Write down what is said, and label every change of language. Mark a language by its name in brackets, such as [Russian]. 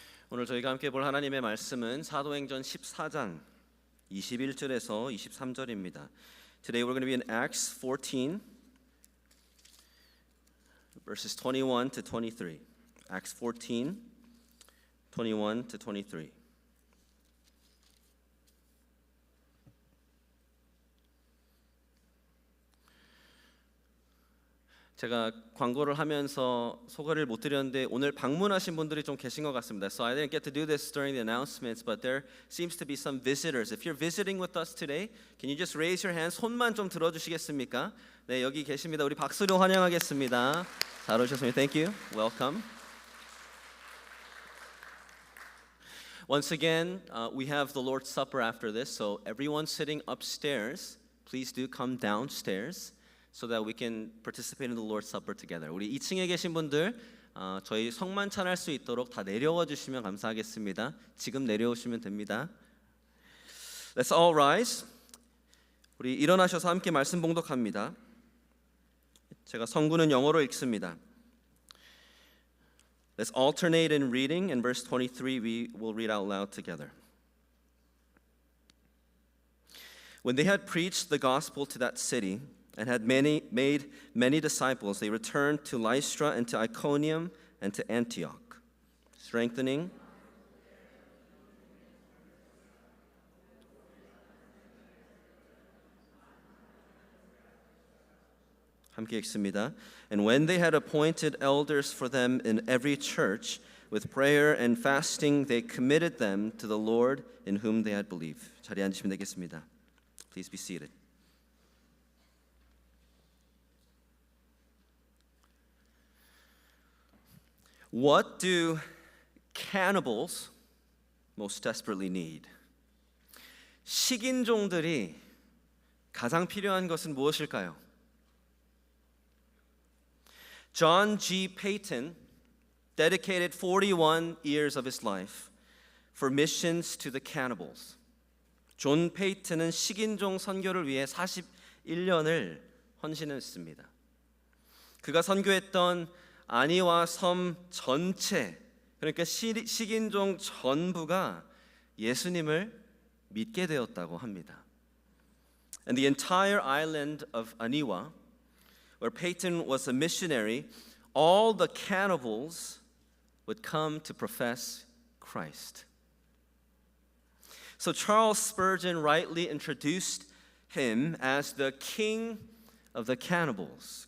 [Korean] 오늘 저희가 함께 볼 하나님의 말씀은 사도행전 14장 21절에서 23절입니다. [English] Today we're going to be in Acts 14 verses 21 to 23. Acts 14 21 to 23. [Korean] 제가 광고를 하면서 소개를 못 드렸는데 오늘 방문하신 분들이 좀 계신 것 같습니다. [English] So I didn't get to do this during the announcements, but there seems to be some visitors. If you're visiting with us today, can you just raise your hand? [Korean] 손만 좀 들어주시겠습니까? 네, 여기 계십니다. 우리 박수로 환영하겠습니다. 잘 오셨습니다. [English] Thank you. Welcome. Once again, we have the Lord's Supper after this, so everyone sitting upstairs, please do come downstairs. So that we can participate in the Lord's Supper together. [Korean] 우리 2층에 계신 분들 저희 성만찬할 수 있도록 다 내려와 주시면 감사하겠습니다. 지금 내려오시면 됩니다. [English] Let's all rise. [Korean] 우리 일어나셔서 함께 말씀 봉독합니다. 제가 성구는 영어로 읽습니다. [English] Let's alternate in reading. In verse 23 we will read out loud together. When they had preached the gospel to that city and had made many disciples, they returned to Lystra and to Iconium and to Antioch, strengthening [Korean] 함께 읽습니다. [English] And when they had appointed elders for them in every church, with prayer and fasting, they committed them to the Lord in whom they had believed. [Korean] 자리에 앉으시면 되겠습니다. [English] Please be seated. What do cannibals most desperately need? [Korean] 식인종들이 가장 필요한 것은 무엇일까요? [English] John G. Paton dedicated 41 years of his life for missions to the cannibals. [Korean] 존 페이튼은 식인종 선교를 위해 41년을 헌신했습니다. 그가 선교했던 아니와 섬 전체, 그러니까 식인종 전부가 예수님을 믿게 되었다고 합니다. [English] And the entire island of Aniwa, where Peyton was a missionary, all the cannibals would come to profess Christ. So Charles Spurgeon rightly introduced him as the king of the cannibals.